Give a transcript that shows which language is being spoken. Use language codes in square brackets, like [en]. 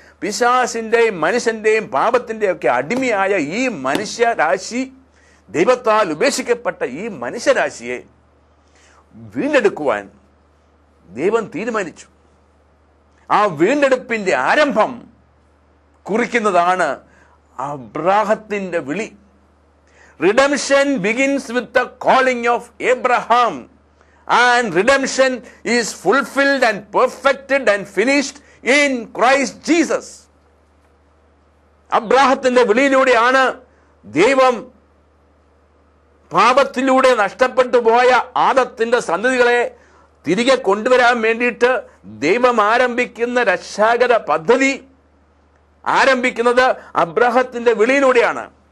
[ml] പിശാചിന്റെയും മനുഷ്യന്റെയും പാപത്തിന്റെയും ഒക്കെ അടിമയായ ഈ മനുഷ്യരാശി, ദൈവത്താൽ ഉപേക്ഷിക്കപ്പെട്ട ഈ മനുഷ്യരാശിയെ വീണ്ടെടുക്കുവാൻ ദൈവം തീരുമാനിച്ചു. ആ വീണ്ടെടുപ്പിന്റെ ആരംഭം കുറിക്കുന്നതാണ് അബ്രാഹത്തിന്റെ വിളി. [en] Redemption begins with the calling of Abraham, and redemption is fulfilled and perfected and finished in Christ Jesus. [ml] അബ്രാഹത്തിന്റെ വിളിയിലൂടെയാണ് ദൈവം പാപത്തിലൂടെ നഷ്ടപ്പെട്ടു പോയ ആദത്തിന്റെ സന്തതികളെ തിരികെ കൊണ്ടുവരാൻ വേണ്ടിയിട്ട് ദൈവം ആരംഭിക്കുന്ന രക്ഷാകര പദ്ധതി ആരംഭിക്കുന്നത് അബ്രാഹത്തിന്റെ വിളിയിലൂടെയാണ്.